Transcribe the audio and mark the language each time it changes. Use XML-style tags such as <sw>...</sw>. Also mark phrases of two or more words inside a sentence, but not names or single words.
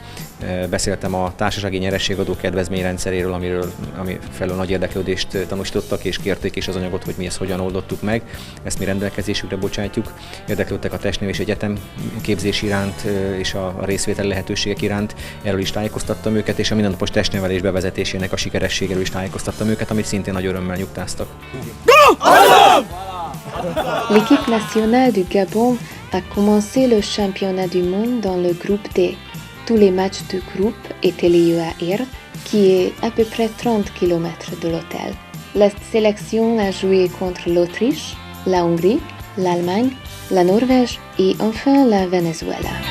<hu>Beszéltem a társasági nyerességadó kedvezményrendszeréről, ami felől nagy érdeklődést tanúsítottak, és kérték is az anyagot, hogy mi ezt hogyan oldottuk meg. Ezt mi rendelkezésükre bocsátjuk. Érdeklődtek a testnevelés egyetem képzés iránt és a részvételi lehetőségek iránt. Erről is tájékoztattam őket, és a mindennapos testnevelés bevezetésének a sikerességéről is tájékoztattam őket, amit szintén nagy örömmel nyugtáztak.</hu> <fr>L'équipe nationale du Gabon a commencé le championnat du monde dans le groupe D. Tous les matchs du groupe étaient liés à Ir, qui est à peu près 30 km de l'hôtel. La sélection a joué contre l'Autriche, la Hongrie, l'Allemagne, la Norvège et enfin la Venezuela.</fr>